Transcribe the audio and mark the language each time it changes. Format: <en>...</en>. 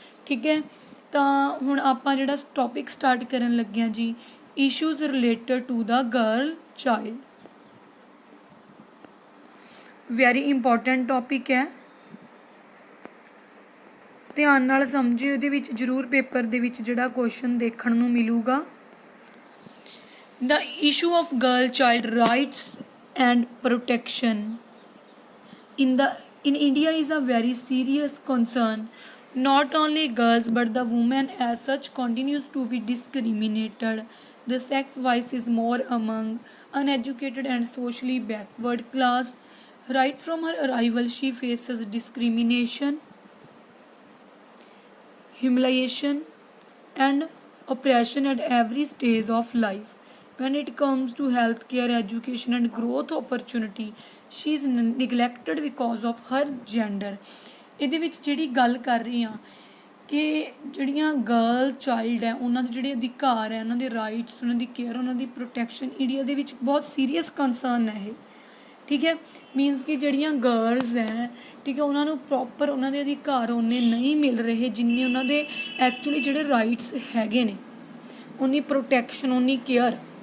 <pa>ਠੀਕ ਹੈ, ਤਾਂ ਹੁਣ ਆਪਾਂ ਜਿਹੜਾ ਟੌਪਿਕ ਸਟਾਰਟ ਕਰਨ ਲੱਗੇ ਹਾਂ ਜੀ</pa> <en>Issues related to the girl child. Very important topic</en> <pa>ਹੈ, ਧਿਆਨ ਨਾਲ ਸਮਝਿਓ। ਇਹਦੇ ਵਿੱਚ ਜ਼ਰੂਰ ਪੇਪਰ ਦੇ ਵਿੱਚ ਜਿਹੜਾ ਕੁਐਸਚਨ ਦੇਖਣ ਨੂੰ ਮਿਲੂਗਾ।</pa> <en>The issue of girl child rights and protection in India is a very serious concern. Not only girls but the women as such continues to be discriminated. The sex vice is more among uneducated and socially backward class. Right from her arrival she faces discrimination, humiliation and oppression at every stage of life. When it comes to healthcare, education and growth opportunity, she is neglected because of her gender.</en> <pa>ਇਹਦੇ ਵਿੱਚ ਜਿਹੜੀ ਗੱਲ ਕਰ ਰਹੇ ਹਾਂ ਕਿ ਜਿਹੜੀਆਂ girl child ਹੈ ਉਹਨਾਂ ਦੇ ਜਿਹੜੇ ਅਧਿਕਾਰ ਹੈ, ਉਹਨਾਂ ਦੇ ਰਾਈਟਸ, ਉਹਨਾਂ ਦੀ ਕੇਅਰ, ਉਹਨਾਂ ਦੀ ਪ੍ਰੋਟੈਕਸ਼ਨ ਇੰਡੀਆ ਦੇ ਵਿੱਚ ਬਹੁਤ ਸੀਰੀਅਸ ਕੰਸਰਨ ਹੈ ਇਹ। ਠੀਕ ਹੈ, ਮੀਨਸ ਕਿ ਜਿਹੜੀਆਂ ਗਰਲਸ ਹੈ, ਠੀਕ ਹੈ, ਉਹਨਾਂ ਨੂੰ ਪ੍ਰੋਪਰ ਉਹਨਾਂ ਦੇ ਅਧਿਕਾਰ ਉਹਨੇ ਨਹੀਂ ਮਿਲ ਰਹੇ ਜਿੰਨੇ ਉਹਨਾਂ ਦੇ ਐਕਚੁਅਲੀ ਜਿਹੜੇ ਰਾਈਟਸ ਹੈਗੇ ਨੇ, ਉਨੀ ਪ੍ਰੋਟੈਕਸ਼ਨ, ਉਨੀ ਕੇਅਰ।</pa>